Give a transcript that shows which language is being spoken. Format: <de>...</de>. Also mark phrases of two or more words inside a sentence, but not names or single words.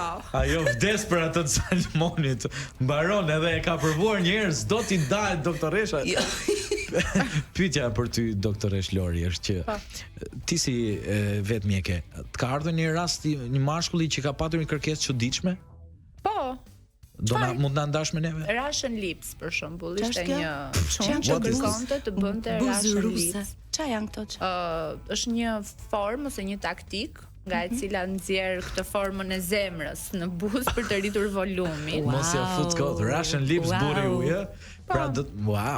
<sq>Ajo vdes për atë të salmonit. Mbaron edhe e ka provuar një herë, s'do t'i ndahet doktoresha. Pyetja për ty doktoresh Lori është që ti si vetë mjeke, të ka ardhur një rast një mashkulli që ka patur një kërkesë çuditshme? Po. Mund na ndash me neve?</sq> <en>Russian lips</en> <sq>për shembull, ishte një çon që kërkonte të bënte</sq> <en>Russian lips.</en> <sq>Ç'a janë këto? Është një formë ose një taktik nga e cila nxjerr këtë formën e zemrës në buzë për të rritur volumin. Mos ja fut kot</sq> <en>Russian lips</en> <sq>burri ujë. Pra wow.</sq>